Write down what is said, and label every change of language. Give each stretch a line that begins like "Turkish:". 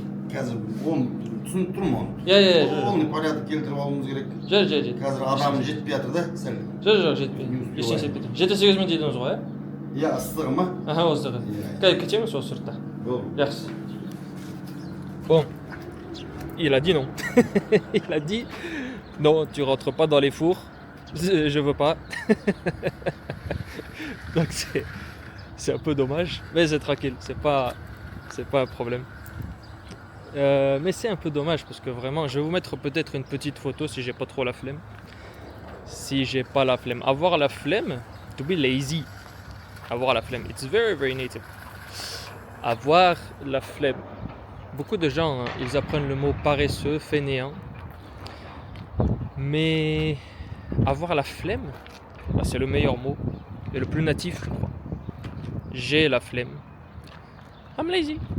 Kazakh: Қазір оны түсініп тұрмын оны. Иә. Оны порядок келтіріп алуымыз керек. Жоқ. Қазір адам жетпей жатыр да сәл. Жоқ, жетпейді. Ештеңе жетпейді. 7-8 минут дедіңіз ғой, иә? Иә, ыстығы ма? Аха, ыстығы. Қазір кетеміз сол сыртта. Болды. Жақсы.
French: Bon, il a dit non. Il a dit non, tu rentres pas dans les fours. Je veux pas. Donc c'est un peu dommage, mais c'est tranquille, c'est pas un problème. Mais c'est un peu dommage parce que vraiment, je vais vous mettre peut-être une petite photo si j'ai pas trop la flemme. Si j'ai pas la flemme. Avoir la flemme,
English: to be lazy.
French: Avoir la flemme,
English: it's very very native.
French: Avoir la flemme. Beaucoup de gens, hein, ils apprennent le mot paresseux, fainéant. Mais avoir la flemme, bah, c'est le meilleur mot et le plus natif, je crois. J'ai la flemme.
English: I'm lazy.